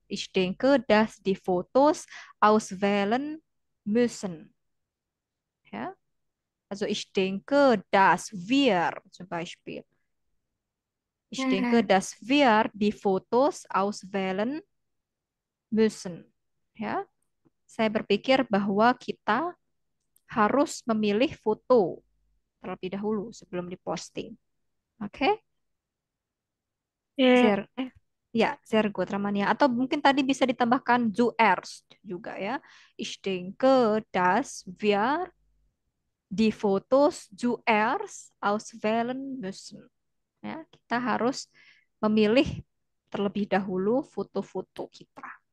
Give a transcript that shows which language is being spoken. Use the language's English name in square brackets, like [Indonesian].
[German] Ich denke, dass die Fotos auswählen müssen. Ja. Also ich denke, dass wir zum Beispiel. Ich denke, dass wir die Fotos auswählen müssen. [Indonesian] Ya, saya berpikir bahwa kita harus memilih foto terlebih dahulu sebelum diposting. Oke? Ya, [German] Ya, sehr gut, Ramania. [Indonesian] Atau mungkin tadi bisa ditambahkan zuerst juga ya. [German] Ich denke, dass wir die Fotos zuerst auswählen müssen. [Indonesian] Ya, kita harus memilih terlebih dahulu foto-foto kita.